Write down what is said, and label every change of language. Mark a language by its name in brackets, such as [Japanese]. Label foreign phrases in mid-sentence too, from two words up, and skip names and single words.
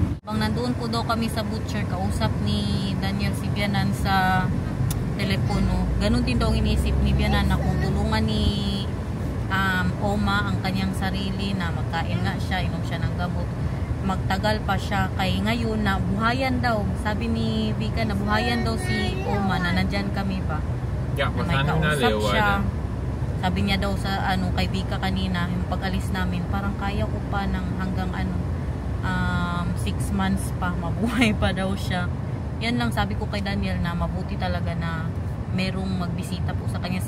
[Filipino] Bang nandoon po daw kami sa butcher, kausap ni Daniel si Bianan sa telepono. Ganon din daw inisip ni Bianan na kung tulungan ni Oma ang kanyang sarili na magkain nga siya, inom siya ng gamot, magtagal pa siya. Kay ngayon na buhayan daw. Sabi ni Vika na buhayan daw si Oma na nandyan kami pa. [Dutch] Ja, we [Filipino] May [Dutch] gaan nu naar [Filipino] kausap siya. [Dutch] Leeuwarden. [Filipino] Sabi niya daw sa kay Vika kanina, yung pag-alis namin, parang kaya ko pa ng hanggang 6 months pa, mabuhay pa daw siya. Yan lang sabi ko kay Daniel na mabuti talaga na merong magbisita po sa kanya.